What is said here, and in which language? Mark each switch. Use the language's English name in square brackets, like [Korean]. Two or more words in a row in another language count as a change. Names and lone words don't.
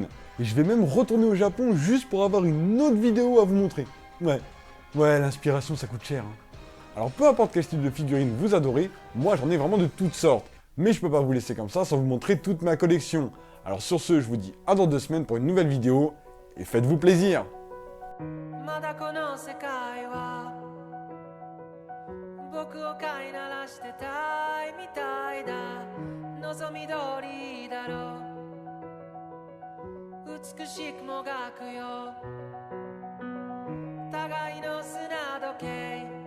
[French] Et je vais même retourner au Japon juste pour avoir une autre vidéo à vous montrer. Ouais, l'inspiration, ça coûte cher. Hein. Alors, peu importe quel style de figurine vous adorez, moi, j'en ai vraiment de toutes sortes. Mais je peux pas vous laisser comme ça sans vous montrer toute ma collection. Alors sur ce, je vous dis à dans 2 semaines pour une nouvelle vidéo. Et faites-vous plaisir. [Japanese] 僕を飼いならしてたいみたいだ望み通りだろう美しくもがくよ互いの砂時計